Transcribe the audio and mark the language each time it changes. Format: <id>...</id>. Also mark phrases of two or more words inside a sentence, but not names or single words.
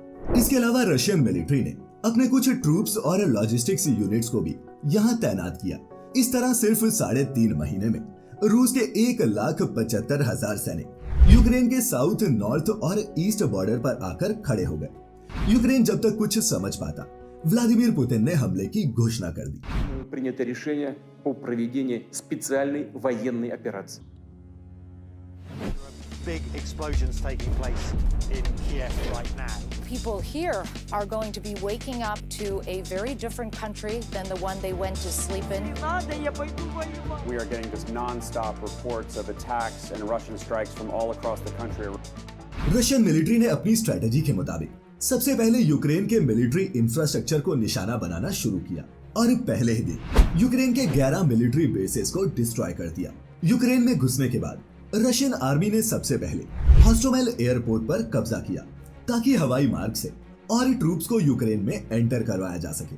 <hi>इसके अलावा</hi> <en>Russian military</en> <hi>ने अपने कुछ ट्रूप्स और</hi> <en>logistics units</en> <hi>को भी यहाँ तैनात किया। इस तरह सिर्फ 3.5 महीने में रूस के 1,75,000 सैनिक यूक्रेन के</hi> <en>south, north</en> <hi>और</hi> <en>east border</en> <hi>पर आकर खड़े हो गए। यूक्रेन जब तक कुछ समझ पाता, व्लादिमीर पुतिन ने हमले की घोषणा कर दी।</hi> <ru>Принято решение о проведении специальной военной операции.</ru> <en>Big explosions taking place in Kiev right now. People here are going to be waking up to a very different country than the one they went to sleep in. We are getting just non-stop reports of attacks and Russian strikes from all across the country. Russian military</en> <hi>ने अपनी स्ट्रेटेजी के मुताबिक सबसे पहले यूक्रेन के</hi> <en>military infrastructure</en> <hi>को निशाना बनाना शुरू किया और पहले ही दिन यूक्रेन के 11</hi> <en>military bases</en> <hi>को डिस्ट्रॉय कर दिया। यूक्रेन में घुसने के बाद</hi> <en>Russian army</en> <hi>ने सबसे पहले हॉस्टोमेल एयरपोर्ट पर कब्जा किया, ताकि हवाई मार्ग से और ट्रूप्स को यूक्रेन में एंटर करवाया जा सके।</hi>